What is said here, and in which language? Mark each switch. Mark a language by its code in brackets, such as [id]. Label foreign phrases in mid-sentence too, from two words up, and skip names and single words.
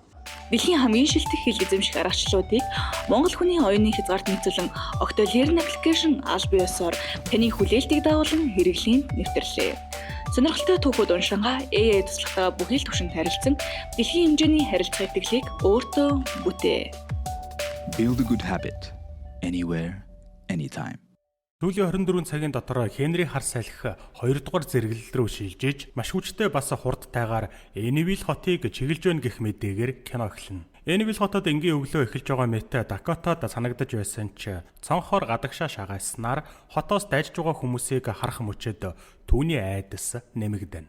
[mn] Дэлхийн хамгийн шилдэг хэл эзэмших аргачлалуудыг Монгол хүний оюуны хязгаарт нийцүүлэн Octolern аппликейшн аль биесээр таны хүлээлтийг дагуулan хэрэглэн нэвтрлээ. Сонирхолтой түүхүүд уншингаа AI туслахтаа бүхий л түвшинд харилцан дэлхийн хэмжээний харилцаа итгэлийг өөртөө бүтээ. [en] Build a good habit anywhere, anytime. [mn] Сүүлийн 24 цагийн дотор Хенри хар салхи 2 дугаар зэрэглэл рүү шилжиж маш хүчтэй бас хурдтайгаар Энивил хотыг чиглэж байна гэх мэдээгээр кино эхэлнэ. Энивил хотод энгийн өглөө эхэлж байгаа мэт Дакотад санагдаж байсан ч цонхоор гадагшаа шагааснаар хотоос дайжж байгаа хүмүүсийг харах мөчөд түүний айдас нэмэгдэнэ.